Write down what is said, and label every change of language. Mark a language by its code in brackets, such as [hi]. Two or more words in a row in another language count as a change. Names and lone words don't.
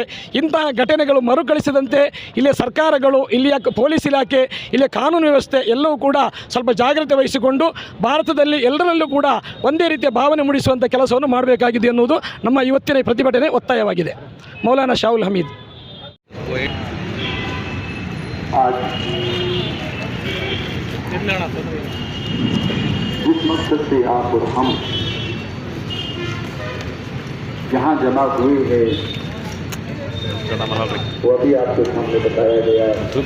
[kn] ಇಂತಹ ಘಟನೆಗಳು ಮರುಕಳಿಸದಂತೆ ಇಲ್ಲಿಯ ಸರ್ಕಾರಗಳು, ಇಲ್ಲಿಯ ಪೊಲೀಸ್ ಇಲಾಖೆ, ಇಲ್ಲಿಯ ಕಾನೂನು ವ್ಯವಸ್ಥೆ ಎಲ್ಲವೂ ಕೂಡ ಸ್ವಲ್ಪ ಜಾಗ್ರತೆ ವಹಿಸಿಕೊಂಡು ಭಾರತದಲ್ಲಿ ಎಲ್ಲರಲ್ಲೂ ಕೂಡ ಒಂದೇ ರೀತಿಯ ಭಾವನೆ ಮೂಡಿಸುವಂಥ ಕೆಲಸವನ್ನು ಮಾಡಬೇಕಾಗಿದೆ ಎನ್ನುವುದು ನಮ್ಮ ಇವತ್ತಿನ ಪ್ರತಿಭಟನೆ ಒತ್ತಾಯವಾಗಿದೆ. ಮೌಲಾನಾ ಶಾಹುಲ್ ಹಮೀದ್. [hi] जिस मकसद से आप और हम जहाँ जमा हुए हैं वो अभी आपके सामने बताया गया है.